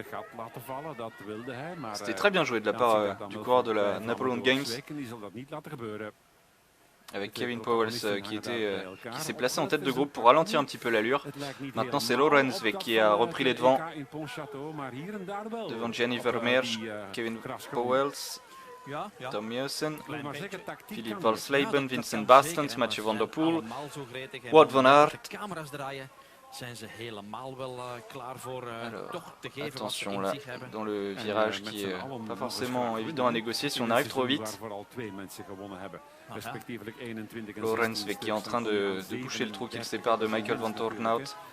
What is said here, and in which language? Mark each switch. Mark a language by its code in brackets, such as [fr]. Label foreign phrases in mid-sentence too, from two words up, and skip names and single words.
[fr] C'était très bien joué de la part du coureur de la Napoleon Games, avec Kevin Powell qui s'est placé en tête de groupe pour ralentir un petit peu l'allure. Maintenant c'est Lorenzweg qui a repris les devants, devant Gianni Vermeer, Kevin Powell, Tom Meusen, Philippe Valsleben, Vincent Bastens, Mathieu Van Der Poel, Wout van Aert. Alors, attention là, dans le virage qui est pas forcément évident à négocier si on arrive trop vite. Lorenzweg qui est en train de boucher le trou qui le sépare de Michael Van Toornout.